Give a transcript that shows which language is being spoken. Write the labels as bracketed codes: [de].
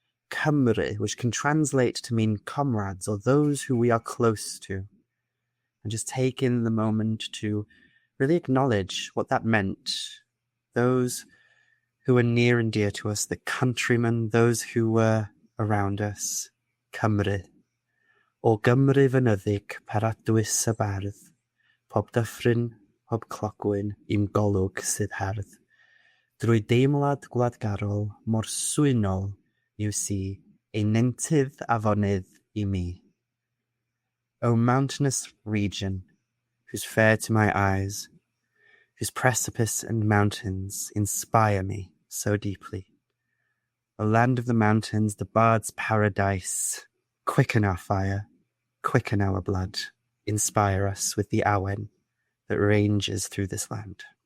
[en] Cymru, which can translate to mean comrades or those who we are close to. And just take in the moment to really acknowledge what that meant. Those who were near and dear to us, the countrymen, those who were around us. Cymru. [cy] O Gymru fynyddig, paradwys y bardd, pob dyffryn, pob clogwyn, i'm golwg sydd hardd. Drwy deimlad gwladgarol, mor swynol yw si, ein nentydd afonydd I mi. [en] O mountainous region, whose fair to my eyes, whose precipice and mountains inspire me so deeply. O land of the mountains, the bard's paradise, quicken our fire, quicken our blood, inspire us with the awen that ranges through this land.